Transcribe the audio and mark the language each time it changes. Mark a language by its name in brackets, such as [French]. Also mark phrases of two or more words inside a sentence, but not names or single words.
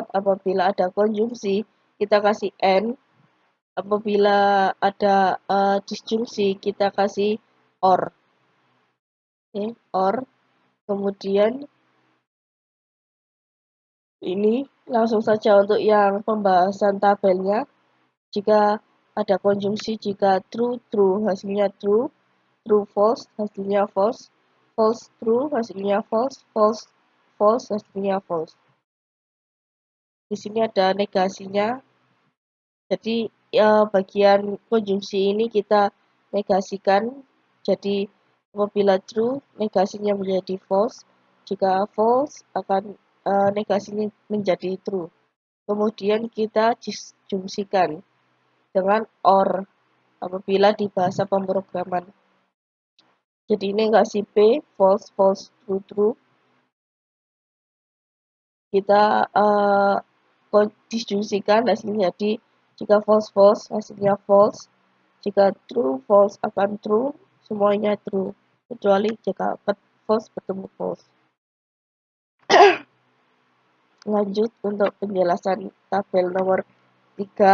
[Indonesian] Apabila ada konjungsi, kita kasih n. Apabila ada disjungsi, kita kasih or. Oke, or. Kemudian ini langsung saja untuk yang pembahasan tabelnya. Jika ada konjungsi, jika [English] true, true, [Indonesian] hasilnya true. [English] True, false, [Indonesian] hasilnya false. [English] False, true, [Indonesian] hasilnya false. [English] False, false, [Indonesian] hasilnya false. Di sini ada negasinya. Jadi bagian konjungsi ini kita negasikan. Jadi apabila true, negasinya menjadi false. Jika false, akan negasinya menjadi true. Kemudian kita disjungsikan dengan or apabila di bahasa pemrograman. Jadi negasi P, [English] false, false, true, true. [Indonesian] Kita disjungsikan hasilnya jadi jika [English] false, false, [Indonesian] hasilnya false. Jika [English] true, false [Indonesian] akan true, semuanya true. Kecuali jika false bertemu false. Lanjut untuk penjelasan tabel nomor 3.